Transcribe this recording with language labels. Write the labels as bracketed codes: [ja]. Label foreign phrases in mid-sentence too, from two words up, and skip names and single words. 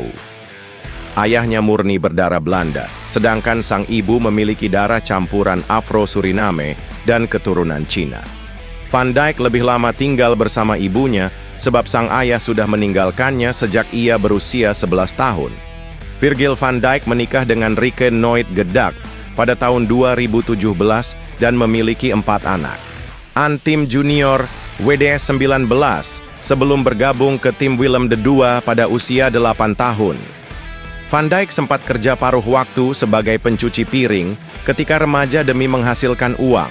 [id] Ayahnya murni berdarah Belanda, sedangkan sang ibu memiliki darah campuran Afro-Suriname dan keturunan Cina. Van Dijk lebih lama tinggal bersama ibunya sebab sang ayah sudah meninggalkannya sejak ia berusia 11 tahun. Virgil van Dijk menikah dengan Rieke Nooit Gedak pada tahun 2017 dan memiliki 4 anak. Tim junior WDS 19 sebelum bergabung ke tim Willem II pada usia 8 tahun. Van Dijk sempat kerja paruh waktu sebagai pencuci piring ketika remaja demi menghasilkan uang.